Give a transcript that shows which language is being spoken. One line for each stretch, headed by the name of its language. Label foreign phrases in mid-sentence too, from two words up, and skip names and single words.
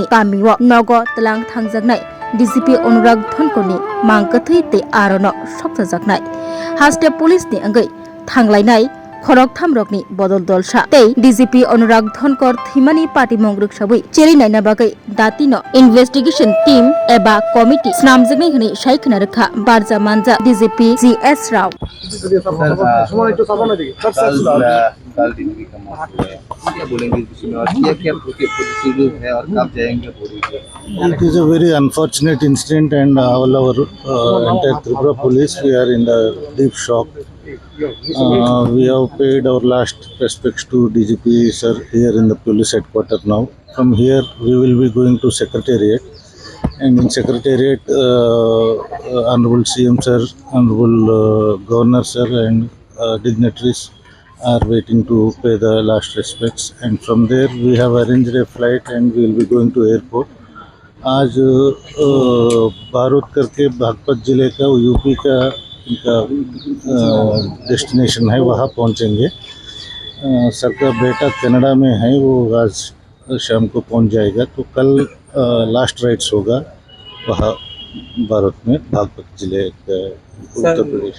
Bodo: कामिव नग तलां थांजागनाय DGP अनुराग धनकरनि मांकथै ते आरन सप्तजागनाय हास्टे पुलिसनि अंगै थांलायनाय खरक थामरकनि बदल दलसा तै DGP अनुराग धनकर थैमानि पार्टी मंग्रुक साबै चेरिनायना बागै दातिनो
English: investigation team
Bodo: एबा कमिटी स्नामजगनाय हनै सायखना रखा बारजा मानजा DGP GS राव
Hindi: कल डिग्री का मौसम है, क्या बोलेंगे इसमें और क्या प्रोसीजर है और कब जाएंगे बोलिए।
English: It is a very unfortunate incident and all our entire Tripura police, we are in the deep shock. We have paid our last respects to DGP sir here in the police headquarters now. From here we will be going to Secretariat, and in Secretariat Honorable CM sir, Honorable Governor sir and dignitaries are waiting to pay the last respects, and from there we have arranged a flight and we will be going to airport.
Hindi: आज बारूद करके बागपत जिले का यूपी का इनका डेस्टिनेशन है, वहाँ पहुँचेंगे। सर का बेटा कनाडा में है, वो आज शाम को पहुँच जाएगा, तो कल
English: last rites
Hindi: होगा वहाँ बारूद में, बागपत जिले का उत्तर प्रदेश।